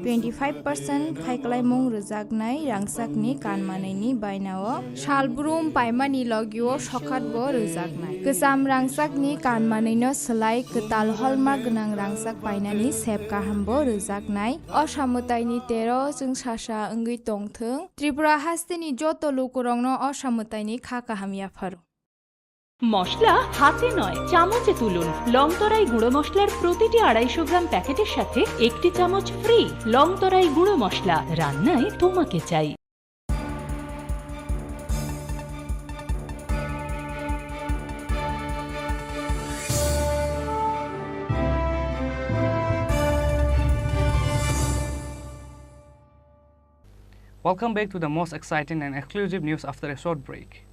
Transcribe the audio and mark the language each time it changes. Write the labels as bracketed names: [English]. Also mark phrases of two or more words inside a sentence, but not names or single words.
[Kok Borok] 25% खायखालायमुं रोजाग रांसाकनि कानमानैनि बायनाव सालब्रुम पाइमानि लगियो सखातबो रोजागनाय गोजाम रांसाकनि कानमानैनो सोलाय गोताल हलमार्क गोनां रांसाक बायनानि सेब गाहामबो रोजागनाय असामुताइनि 13 जों सासा ओंगै तंथों त्रिपुरा हास्तिनि जत लोकरंनो असामुताइनि खा काहामियाफार [Bangla] মশলা হাতে নয় চামচে তুলুন। লংতরাই গুঁড়ো মশলার প্রতিটি 250 গ্রাম প্যাকেটের সাথে 1টি চামচ ফ্রি। লংতরাই গুঁড়ো মশলা, রান্নায় তোমাকে চাই। [English] Welcome back to the most exciting and exclusive news after a short break.